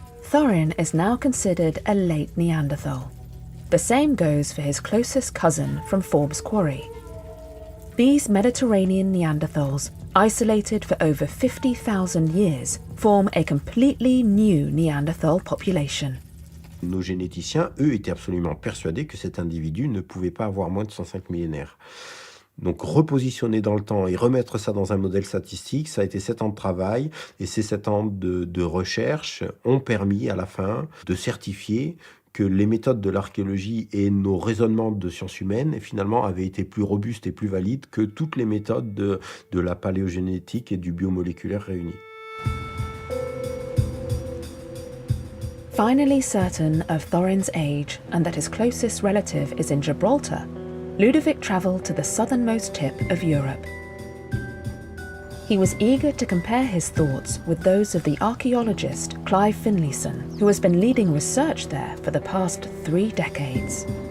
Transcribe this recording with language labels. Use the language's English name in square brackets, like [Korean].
[English] Thorin is now considered a late Neanderthal. The same goes for his closest cousin from Forbes Quarry. These Mediterranean Neanderthals, isolated for over 50,000 years, form a completely new Neanderthal population. [French] Nos généticiens, eux, étaient absolument persuadés que cet individu ne pouvait pas avoir moins de 105 millénaires. Donc repositionner dans le temps et remettre ça dans un modèle statistique, ça a été 7 ans de travail, et ces 7 ans de recherche ont permis à la fin de certifier que les méthodes de l'archéologie et nos raisonnements de sciences humaines, finalement, avaient été plus robustes et plus valides que toutes les méthodes de la paléogénétique et du biomoléculaire réunis. [English] Finally certain of Thorin's age and that his closest relative is in Gibraltar, Ludovic travelled to the southernmost tip of Europe. He was eager to compare his thoughts with those of the archaeologist Clive Finlayson, who has been leading research there for the past 3 decades.